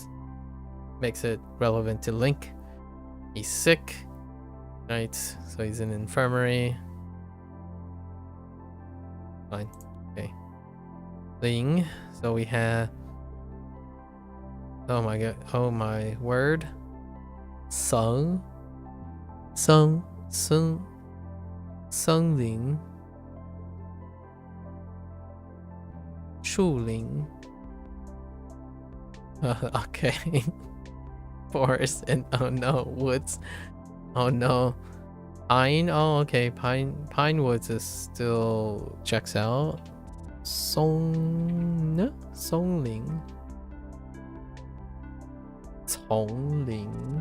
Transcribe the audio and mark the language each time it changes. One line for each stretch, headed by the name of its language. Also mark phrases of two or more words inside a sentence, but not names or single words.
English: Makes it relevant to Link. He's sick. Right, so he's in infirmary. Fine. Okay. Ling. So we have... Oh my god. Oh my word. Sung. Ling. Shu Ling. Okay. Forest and oh no, woods. Oh no. Pine. Oh okay. Pine woods is still checks out. Songling. Tongling.